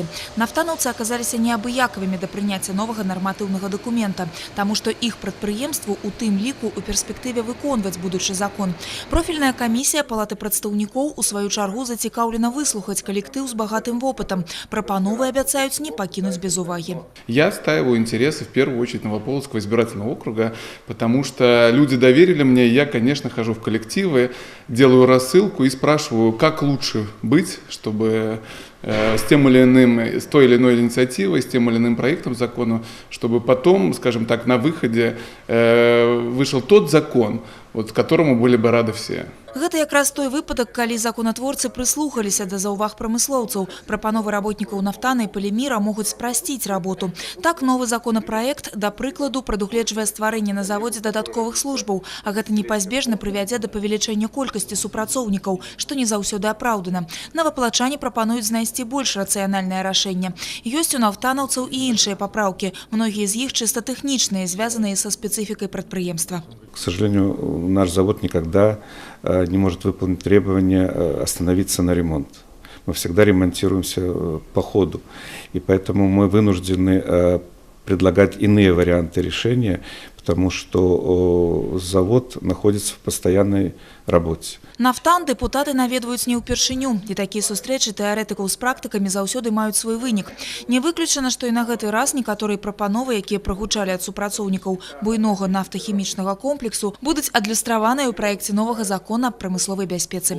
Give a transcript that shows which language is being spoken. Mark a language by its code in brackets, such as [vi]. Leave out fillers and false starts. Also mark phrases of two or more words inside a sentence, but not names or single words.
[be] Нафтанаўцы аказаліся неабыякавымі да прыняцця новага нарматыўнага дакумента, таму што іх прадпрыемству у тым ліку у перспектыве выконваць будучы закон. Профільная камісія Палаты прадстаўнікоў у сваю чаргу зацікаўлена выслухаць калектыў з багатым вопытам. Прапановы абяцаюць не пакінуць без увагі. [ru] Я отстаиваю интересы в первую очередь Новополоцкого избирательного округа, потому что люди доверили мне, я, конечно, хожу в коллективы, делаю рассылку и спрашиваю, как лучше быть, чтобы с той или иной инициативой, с тем или иным проектом закона, чтобы потом, скажем так, на выходе вышел тот закон, вот, которому были бы рады все. [be] Гэта якраз той выпадак, калі законатворцы прыслухаліся да заўваг прамыслоўцаў. Прапановы работнікаў нафтана і паліміра могуць спрасціць работу. Так, новы законапраект, да прыкладу, прадугледжвае стварэнне на заводзе дадатковых службаў, а гэта непазбежна прывядзе да павелічэння колькасці супрацоўнікаў, што не заўсёды апраўдана. Новапалачане прапануюць знайсці больш рацыянальнае рашэнне. Ёсць у нафтанаўцаў і іншыя папраўкі. Многія з іх чыста тэхнічныя, звязаныя са спецыфікай прадпрыемства. [ru] К сожалению, наш завод никогда не может выполнить требования остановиться на ремонт. Мы всегда ремонтируемся по ходу. И поэтому мы вынуждены предлагать иные варианты решения, потому что завод находится в постоянной работе. [be] Нафтан дэпутаты наведваюць не ўпершыню. І такія сустрэчы тэарэтыкаў з практыкамі заўсёды маюць свой вынік. Не выключана, што і на гэты раз некаторыя прапановы, якія прагучалі ад супрацоўнікаў буйнога нафтахімічнага комплексу, будуць адлюстраваныя ў праекце новага закона аб прамысловай бяспецы.